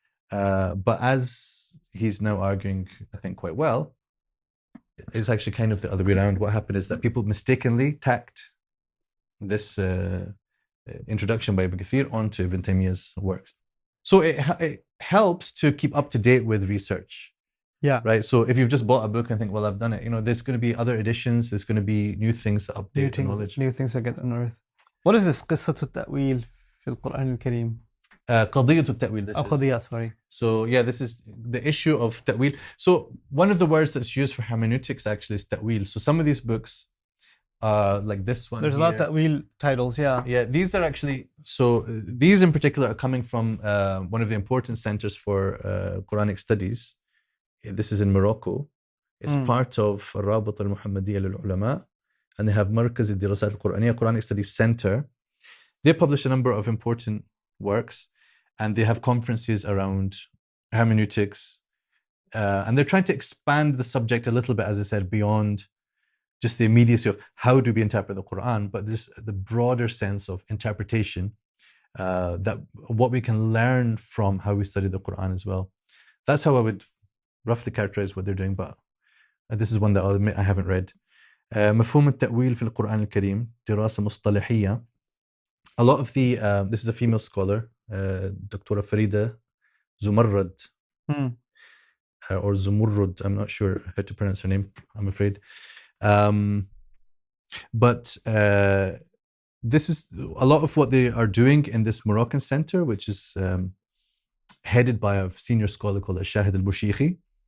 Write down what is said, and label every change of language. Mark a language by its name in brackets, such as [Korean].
[English] But as he's now arguing, I think quite well, it's actually kind of the other way around. What happened is that people mistakenly tacked this introduction by Ibn Kathir onto Ibn Taymiyyah's works. So it helps to keep up to date with research. Yeah. Right. So if you've just bought a book and think, well, I've done it, there's going to be other editions. There's going to be new things that update the knowledge. New things that get unearthed. What is this? [Arabic] قصة التأويل في القرآن الكريم. قضية التأويل. [English] This is. [Arabic] قضية, [English] sorry. So yeah, this is the issue of ta'wil. So one of the words that's used for hermeneutics actually is ta'wil. So some of these books, like this one. There's a lot of ta'wil titles, yeah. Yeah, these are actually, so these in particular are coming from one of the important centers for Quranic studies. This is in Morocco. It's part of روضة المحمدية للعلماء, and they have مركز الدراسات القرآنية, Quranic Studies Center. They publish a number of important works, and they have conferences around hermeneutics, and they're trying to expand the subject a little bit, as I said, beyond just the immediacy of how do we interpret the Quran, but the broader sense of interpretation, that what we can learn from how we study the Quran as well. That's how I would roughly characterize what they're doing, but this is one that I'll admit I haven't read. مفهوم التأويل في القرآن الكريم دراسة مصطلحية. A lot of the, this is a female scholar, Dr. Farida Zumarrad, or Zumurrud, I'm not sure how to pronounce her name, I'm afraid. But this is a lot of what they are doing in this Moroccan center, which is headed by a senior scholar called Shahid al-Bushikhi.